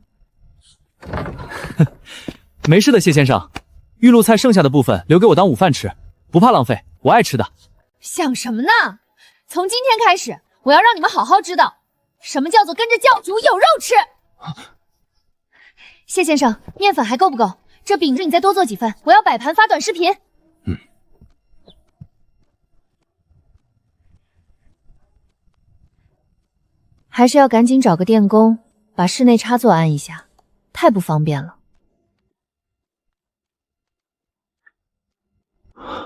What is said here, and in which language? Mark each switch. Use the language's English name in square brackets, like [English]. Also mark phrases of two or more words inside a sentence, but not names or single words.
[Chinese] 沒事的，謝先生，玉露菜剩下的部分留給我當午飯吃，不怕浪費，我愛吃的。想什麼呢？從今天開始，我要讓你們好好知道，什麼叫做跟着教主有肉吃。謝先生，麵粉還夠不夠？這餅子你再多做幾份，我要擺盤發短視頻。還是要趕緊找個電工，把室內插座安一下，太不方便了。